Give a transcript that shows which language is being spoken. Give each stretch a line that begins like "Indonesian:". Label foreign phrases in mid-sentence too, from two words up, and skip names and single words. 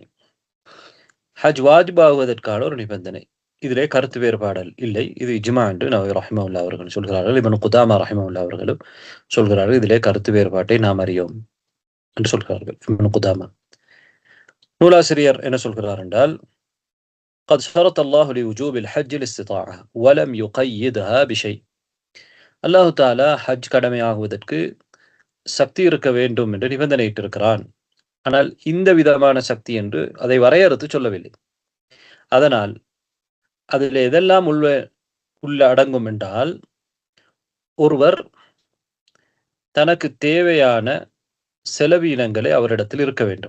Tamil: ஹஜ் வாஜிபாகுவதற்கான ஒரு நிபந்தனை. இதிலே கருத்து வேறுபாடல் இல்லை. இது இஜ்மா என்று நவவி ரஹிமஹுல்லாஹ் அவர்கள் சொல்கிறார்கள். இப்னு குதாமா ரஹிமஹுல்லாஹ் அவர்களும் சொல்கிறார்கள். இதிலே கருத்து வேறுபாட்டை நாம் அறியோம் என்று சொல்கிறார்கள். இப்னு குதாமா நூலாசிரியர் என்ன சொல்கிறார் என்றால்,
Arabic: قد شرط الله لوجوب الحج الاستطاعة ولم يقيدها بشيء.
Tamil: அல்லாஹ் தஆலா ஹஜ் கடமையாகுவதற்கு சக்தி இருக்க வேண்டும் என்று நிபந்தனையிட்டிருக்கிறான். ஆனால் இந்த விதமான சக்தி என்று அதை வரையறுத்து சொல்லவில்லை. அதனால் அதில் எதெல்லாம் உள்ள அடங்கும் என்றால், ஒருவர் தனக்கு தேவையான செலவீனங்களை அவரிடத்தில் இருக்க வேண்டும்.